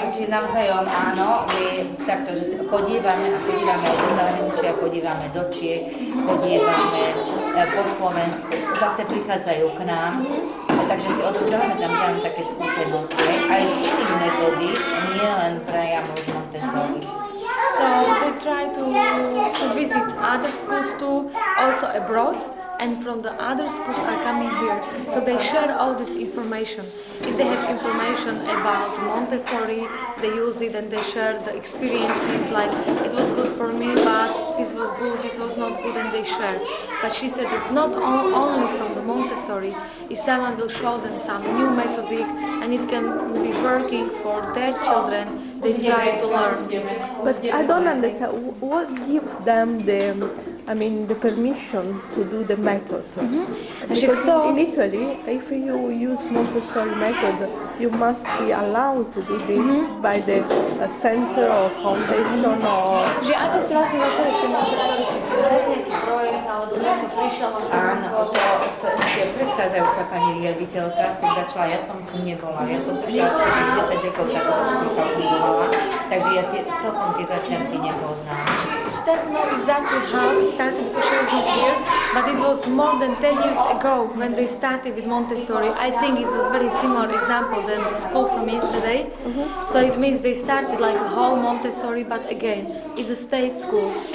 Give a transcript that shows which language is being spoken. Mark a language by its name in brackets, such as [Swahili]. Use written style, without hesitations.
[Slovak] navzájom áno, je takto, že chodívame aj do zahraničia, chodívame do Čiech, chodívame po Slovensku, zase prichádzajú k nám, takže si odovzdávame tam také skúsenosti, aj z iných metódy, nie len priamo z Montessori. [English] So they try to visit other schools too, also abroad, and from the other schools are coming here. So they share all this information. If they have information about Montessori, they use it and they share the experiences, like it was good for me, but this was good, this was not good, and they share. But she said that not only from the Montessori, if someone will show them some new methodic and it can be working for their children, they try to learn. But I don't understand, what gives them the permission to do the method? Because in Italy, if you use Montessori method, you must be allowed to do this by the center or foundation or... [Slovak] Že ako si vlastne začali s tým Montessori, či si nejaký projekt, alebo niečo prišiel na Áno, to ešte predchádzajúca pani riaditeľka s tým začala, ja som tu nebola, ja som prišla 10 rokov takto školka fungovala, takže ja celkom tie začiatky nepoznám. [English] She doesn't know exactly how it started because she was not here, but it was more than 10 years ago when they started with Montessori. I think it's a very similar example than the school from yesterday. So it means they started like a whole Montessori, but again, it's a state school.